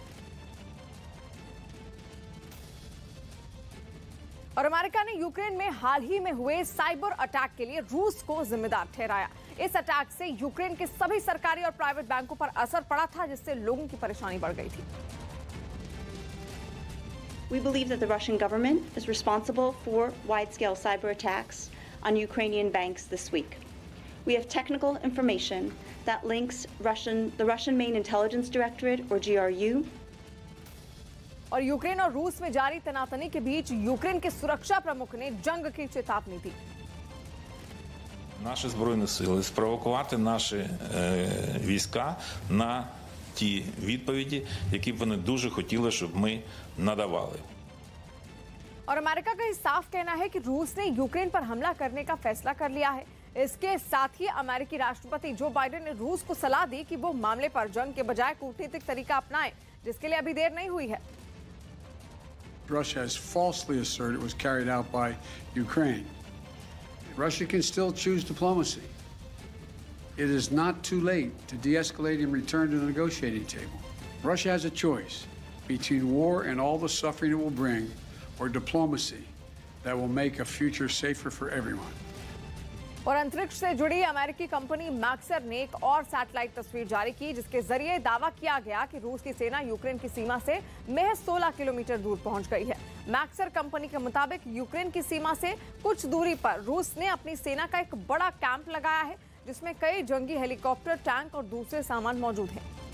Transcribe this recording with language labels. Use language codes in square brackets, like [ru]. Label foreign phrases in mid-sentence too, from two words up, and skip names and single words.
[hi] और अमेरिका ने यूक्रेन में हाल ही में हुए [en] cyber attack [hi] के लिए रूस को जिम्मेदार ठहराया। इस अटैक से यूक्रेन के सभी सरकारी और [en] private banks [hi] पर असर पड़ा था, जिससे लोगों की परेशानी बढ़ गई थी। [en] We believe that the Russian government is responsible for wide-scale cyber attacks on Ukrainian banks this week. We have technical information that links the Russian Main Intelligence Directorate, or GRU, [hi] और यूक्रेन और रूस में जारी तनातनी के बीच यूक्रेन के सुरक्षा प्रमुख ने जंग की चेतावनी दी। [uk] Наші збройні сили спровокувати наші війська на ті відповіді, які б вони дуже хотіли, щоб ми надавали. [hi] और अमेरिका का साफ कहना है कि रूस ने यूक्रेन पर हमला करने का फैसला कर लिया है। इसके साथ ही अमेरिकी राष्ट्रपति जो बाइडेन ने रूस को सलाह दी कि वो मामले पर जंग के बजाय कूटनीतिक तरीका अपनाए, जिसके लिए अभी देर नहीं हुई है। [en] Russia has falsely asserted it was carried out by Ukraine. Russia can still choose diplomacy. It is not too late to de-escalate and return to the negotiating table. Russia has a choice between war and all the suffering it will bring, or diplomacy that will make a future safer for everyone. [hi] और अंतरिक्ष से जुड़ी अमेरिकी कंपनी मैक्सर ने एक और सैटेलाइट तस्वीर जारी की, जिसके जरिए दावा किया गया कि रूस की सेना यूक्रेन की सीमा से महज 16 किलोमीटर दूर पहुंच गई है। मैक्सर कंपनी के मुताबिक यूक्रेन की सीमा से कुछ दूरी पर रूस ने अपनी सेना का एक बड़ा कैंप लगाया है, जिसमें कई जंगी हेलीकॉप्टर, टैंक और दूसरे सामान मौजूद हैं।